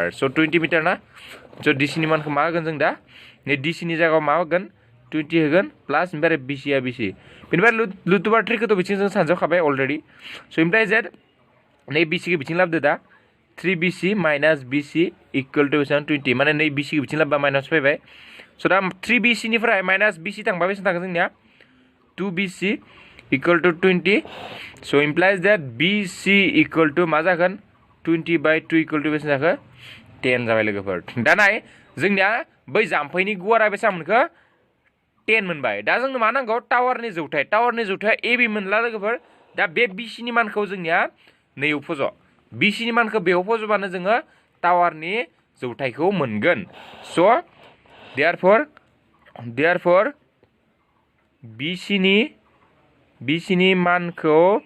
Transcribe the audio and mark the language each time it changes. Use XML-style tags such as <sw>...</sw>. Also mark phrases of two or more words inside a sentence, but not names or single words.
<brx>स' 20 मिटार ना स' DC नि मानखौ मा होगोन जों दा नै DC नि जायगायाव मा होगोन 20 होगोन प्लास ओमफ्राय BC बेनिफ्राय √3 खौथ' बिथिं जों सानजाबखाबाय अलरेडि स' इमप्लाइज दैट नै BC खौ बिथिं लाबोदो दा 3 BC माइनास BC</brx> <en>equal to</en> <brx>बेसेबां 20 माने नै BC खौ बिथिं लाबोबा माइनास फैबाय स' दा 3 BC निफ्राय माइनास BC थांबा बेसेबां थांगोन जोंनिया 2 BC</brx> <en>equal to</en> <brx>20 स'</brx> <en>implies that</en> <brx>BC</brx> <en>equal to</en> <brx>मा जागोन 20/2</brx> <en>equal to</en> <brx>बेसेबां जाखो 10 जाबाय लोगोफोर दा नाय जोंनिया बै जाम्फैनि गुवारा बेसेबां मोनखो 10 मोनबाय दा जोंनो मा नांगौ टावारनि जौथाया AB मोनला लोगोफोर दा बे BC नि मानखौ जोंनिया नैयाव फज' BC नि मानखौ बेयाव फज'बानो जोङो टावारनि जौथायखौ मोनगोन स' देयरफर BC नि मानखौ</brx>